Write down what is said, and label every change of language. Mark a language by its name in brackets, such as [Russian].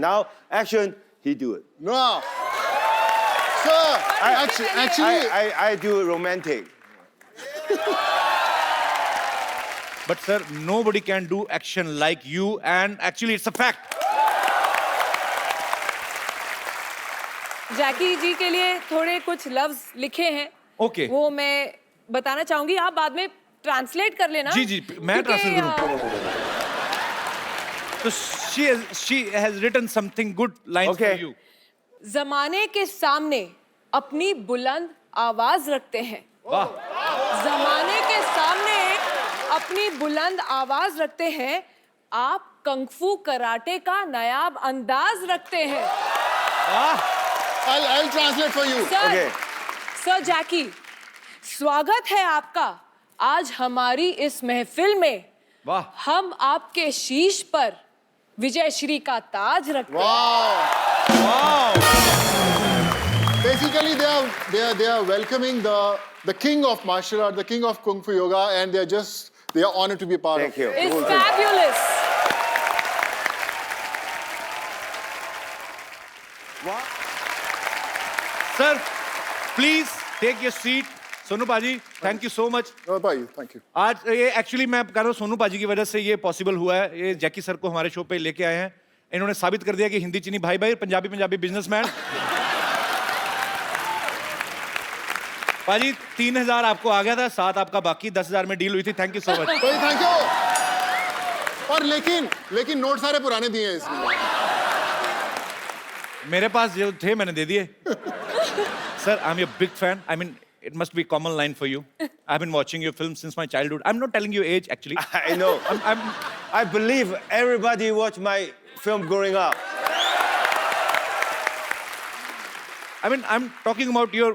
[English] Now action, he do it. No. Sir, actually, I do it romantic. But sir, nobody can do action like you, and actually it's a fact. [Hindi] जैकी जी के लिए थोड़े कुछ लफ्ज लिखे हैं। [English] Okay. [Hindi] वो मैं बताना चाहूंगी, आप बाद में ट्रांसलेट कर लेना। जी, मैं क्योंकि, translate करूँ। [English] So she has written something good lines for you. [Hindi] जमाने के सामने अपनी बुलंद आवाज रखते हैं। वाह। जमाने के सामने अपनी बुलंद आवाज रखते हैं, आप कंगफू कराटे का नायाब अंदाज रखते हैं। [English] I'll translate for you. [Hindi] Sir, sir जैकी, स्वागत है आपका आज हमारी इस महफिल में। वाह। हम आपके शीश पर विजय श्री का ताज रखते हैं। [English] Wow. Basically, they are welcoming the king of martial art, the king of Kung Fu Yoga, and they are honored to be a part Thank of it. you. It's fabulous. Sir, please take your seat. Sonu Paaji, thank you so much. No, bye. Thank you. [Hindi] आज ये actually मैं कह रहा हूँ सोनू पाजी की वजह से ये पॉसिबल हुआ है. ये जैकी सर को हमारे शो पे लेके आए हैं. इन्होंने साबित कर दिया कि हिंदी चीनी भाई भाई, पंजाबी बिजनेसमैन. पाजी 3000 आपको आ गया था, 7 आपका बाकी, 10,000 में डील हुई थी. [English] Thank you so much. भाई thank you. [Hindi] और लेकिन नोट सारे पुराने दिए हैं इसमें. मेरे पास जो थे मैंने दे दिए. [English] Sir, I'm your big fan. I mean, it must be a common line for you. I've been watching your films since my childhood. I'm not telling you age, actually. I know. I believe everybody watched my film growing up. I mean, I'm talking about your.